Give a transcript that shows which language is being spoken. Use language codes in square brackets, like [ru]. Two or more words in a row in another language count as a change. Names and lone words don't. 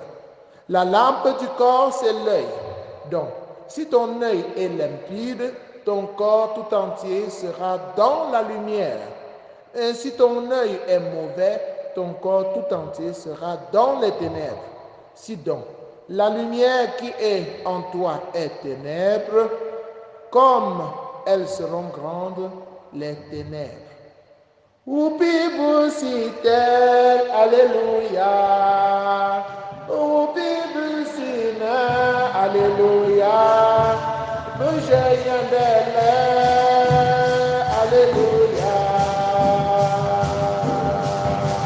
[fr] La lampe du corps, c'est l'œil. Donc, si ton œil est limpide, ton corps tout entier sera dans la lumière. Et si ton œil est mauvais, ton corps tout entier sera dans les ténèbres. Si donc la lumière qui est en toi est ténèbres, comme elles seront grandes, les ténèbres. Upi busite, alléluia. Upi busine, alléluia. Bujayandele, alléluia.